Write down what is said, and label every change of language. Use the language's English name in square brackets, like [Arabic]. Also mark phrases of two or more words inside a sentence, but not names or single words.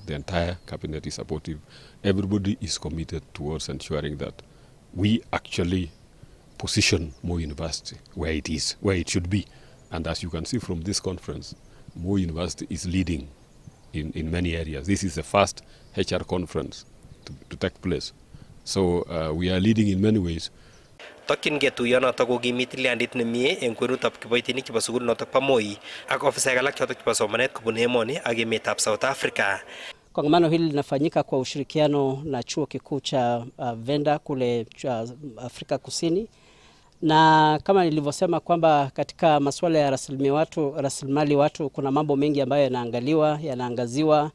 [English] The entire cabinet is supportive. Everybody is committed towards ensuring that we actually position Moi University where it is, where it should be. And as you can see from this conference, Moi University is leading in many areas. This is the first HR conference to take place. So we are leading in many ways. [Kalenjin] Tokyin ketuyo notok kokimit tilyandit nemie eng kwenutab kiboitinik chebo sukul notok po Moi ak ofisaek alak chotok chebo somanet kobun emoni ak emetab South Africa. [Swahili] Kongamano hili linafanyika kwa ushirikiano na chuo kikuu cha Venda kule Afrika Kusini, na kama nilivyosema kwamba katika masuala ya rasilimali watu kuna mambo mengi ambayo yanaangaziwa.